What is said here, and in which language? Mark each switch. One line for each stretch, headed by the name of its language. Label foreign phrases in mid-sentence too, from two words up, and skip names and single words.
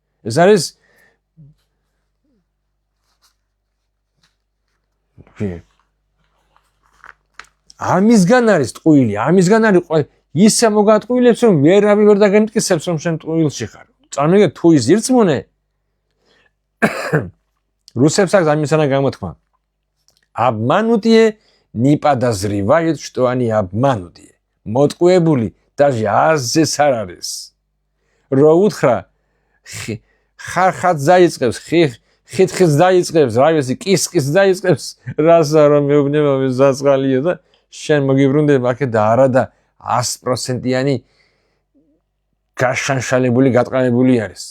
Georgian: ეს არის ამისგან არის ტყუილი, ამისგან არის ისე მოგატყუილებს, რომ ვერავინ ვერ დაგემტკიცებს, რომ შენ ტყუილში ხარ. წარმოგიდგენთ, თუ ის ირწმუნე, русებს აქვს ამისანა გამოთქმა.
Russian: Обманутые не подозревают, что они обманутые.
Georgian: მოტყუებული даже აზეს არ არის. რო უთხრა ხარხაც დაიწყებს, ხითხიც დაიწყებს, რა ვიცი, კისკის დაიწყებს, რასა რომ მეუბნება ზაწყალიო და შენ მოგიბრუნდება აქ და არა და 100%-იანი გაშანშალებული, გატყამებული არის.